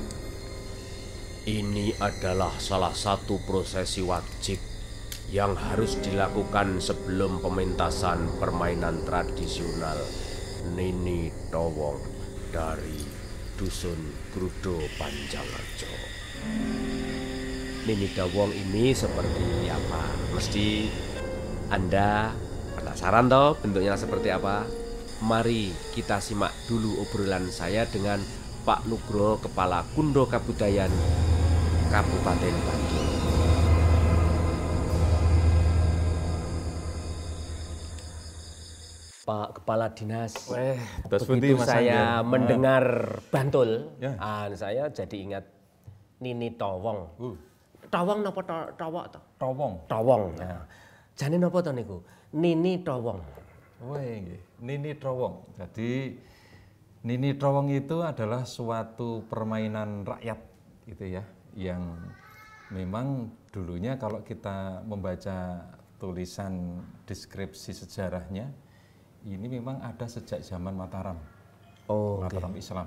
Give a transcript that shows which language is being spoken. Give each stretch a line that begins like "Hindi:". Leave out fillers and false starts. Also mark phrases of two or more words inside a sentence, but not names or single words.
Indonesian: Ini adalah salah satu prosesi wajib yang harus dilakukan sebelum pementasan permainan tradisional Nini Towong dari Dusun Grudo Panjangrejo. Nini Towong ini seperti apa? Mesti Anda penasaran toh bentuknya seperti apa? Mari kita simak dulu obrolan saya dengan Pak Nugroho, Kepala Kundo Kabudayan Kabupaten Bantul. Pak Kepala Dinas, begitu saya mendengar Bantul, saya jadi ingat Nini Towong.
Javanese: Towong napa Towok to? Towong. Towong. Nah, jane napa to niku? Nini Towong. Nggih. Nini Towong.
Indonesian: Jadi Nini Towong itu adalah suatu permainan rakyat gitu ya, yang memang dulunya kalau kita membaca tulisan deskripsi sejarahnya, ini memang ada sejak zaman Mataram. Mataram Islam.